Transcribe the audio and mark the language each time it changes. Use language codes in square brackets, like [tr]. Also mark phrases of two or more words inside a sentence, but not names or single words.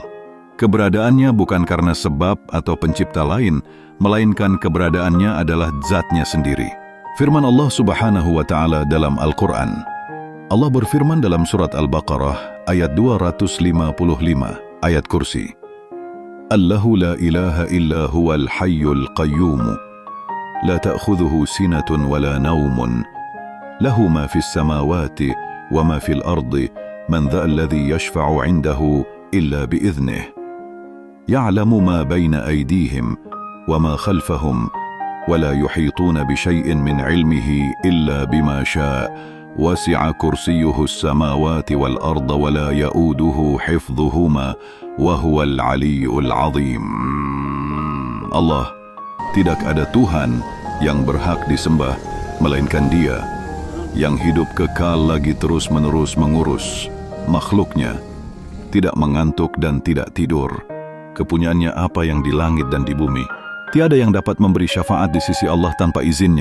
[id] Keberadaannya bukan karena sebab atau pencipta lain, melainkan keberadaannya adalah zatnya sendiri. Firman Allah [ar] سبحانه وتعالى [id] dalam Al-Quran. Allah berfirman dalam surat Al-Baqarah ayat 255, ayat kursi. [ar] الله لا إله إلا هو الحي القيوم، لا تأخذه سنة ولا نوم، له ما في السماوات وما في الأرض، من ذا الذي يشفع عنده إلا بإذنه. يعلم ما بين أيديهم وما خلفهم ولا يحيطون بشيء من علمه إلا بما شاء وسع كرسيه السماوات والأرض ولا يؤوده حفظهما وهو العلي العظيم. [id] Allah, tidak ada Tuhan yang berhak disembah melainkan Dia yang hidup kekal lagi terus-menerus mengurus makhluknya, tidak mengantuk dan tidak tidur. Kepunyaannya apa yang di langit dan di bumi. Tiada yang dapat memberi syafaat di sisi Allah tanpa izinnya.